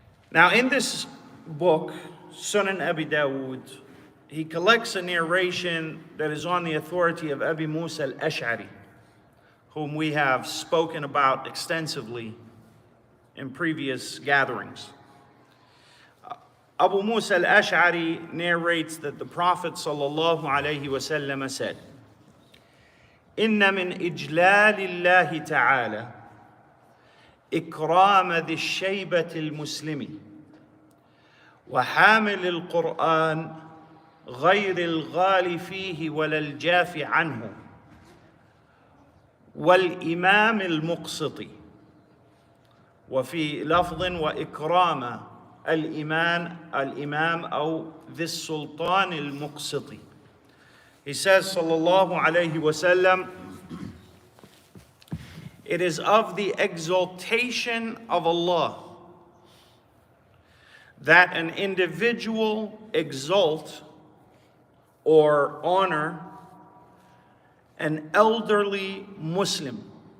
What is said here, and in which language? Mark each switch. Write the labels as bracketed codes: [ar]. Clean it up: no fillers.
[en] Now in this book, Sunan Abi Dawud, he collects a narration that is on the authority of Abi Musa al-Ash'ari, whom we have spoken about extensively in previous gatherings. Abu Musa al-Ash'ari narrates that the Prophet sallallahu alaihi wasallam said, [ar] "Inna min ijlalillahi ta'ala إكرام ذي الشيبة المسلم وحامل القرآن غير الغال فيه ولا الجاف عنه والإمام المقسط وفي لفظ وإكرام الإمام أو ذي السلطان المقسط." [en] He says sallallahu alayhi wasallam, it is of the exaltation of Allah that an individual exalt or honor an elderly Muslim